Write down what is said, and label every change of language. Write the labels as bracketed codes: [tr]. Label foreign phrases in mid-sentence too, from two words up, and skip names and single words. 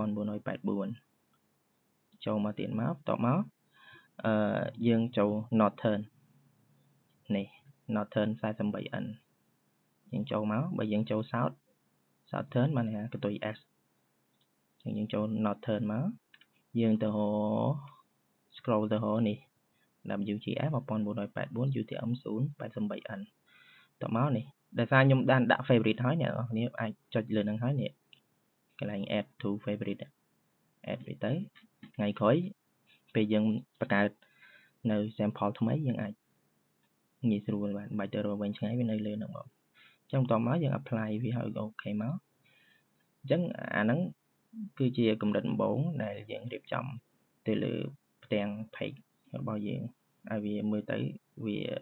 [km] 1984 ចូលមកទៀតមកបន្ទាប់មកយើងចូល Northern នេះ [en] Northern 48N [km] យើងចូលមកបើយើងចូល Southern បានន័យថាកន្ទុយ S អញ្ចឹងយើងចូល Northern មកយើង ទៅរក scroll ទៅរកនេះ WGS 1984 UTM 088N តមកនេះដោយសារខ្ញុំបានដាក់ favorite ហើយអ្នកនរ គ្នាអាចចុចលើហ្នឹងហើយនេះកន្លែង [en] add to favorite add [km] វាទៅថ្ងៃក្រោយពេលយើងបង្កើតនៅ sample ថ្មីយើងអាចងាយស្រួលបាទមិនបាច់ទៅរកវិញឆ្ងាយវានៅលើហ្នឹងមកអញ្ចឹងបន្ទាប់មកយើង apply វាឲ្យអូខេមកអញ្ចឹងអាហ្នឹងគឺជាកម្រិតដំបូងដែលយើងរៀបចំទៅលើផ្ទាំង page របស់យើងឲ្យវាមើលទៅវា